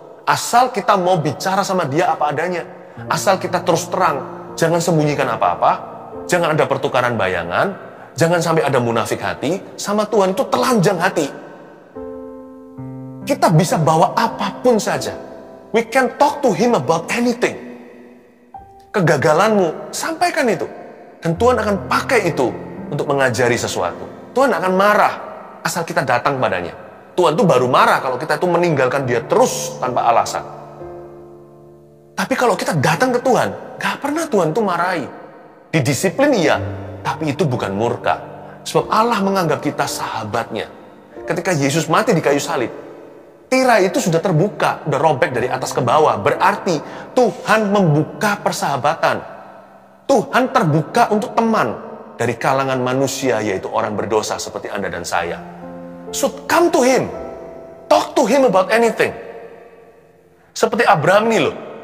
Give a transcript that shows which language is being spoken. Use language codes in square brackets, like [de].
[id] Asal kita mau bicara sama dia apa adanya, asal kita terus terang, jangan sembunyikan apa-apa, jangan ada pertukaran bayangan, jangan sampai ada munafik hati. Sama Tuhan itu telanjang hati. Kita bisa bawa apapun saja. [en] We can talk to Him about anything. [id] Kegagalanmu, sampaikan itu. Dan Tuhan akan pakai itu untuk mengajari sesuatu. Tuhan akan marah asal kita datang padanya. Tuhan tuh baru marah kalau kita itu meninggalkan dia terus tanpa alasan. Tapi kalau kita datang ke Tuhan, gak pernah Tuhan tuh marahi. Didisiplin iya, tapi itu bukan murka. Sebab Allah menganggap kita sahabatnya. Ketika Yesus mati di kayu salib, tirai itu sudah terbuka, sudah robek dari atas ke bawah. Berarti Tuhan membuka persahabatan. Tuhan terbuka untuk teman dari kalangan manusia, yaitu orang berdosa seperti Anda dan saya. [en] So come to Him. Talk to Him about anything. [id] Seperti Abraham nih loh.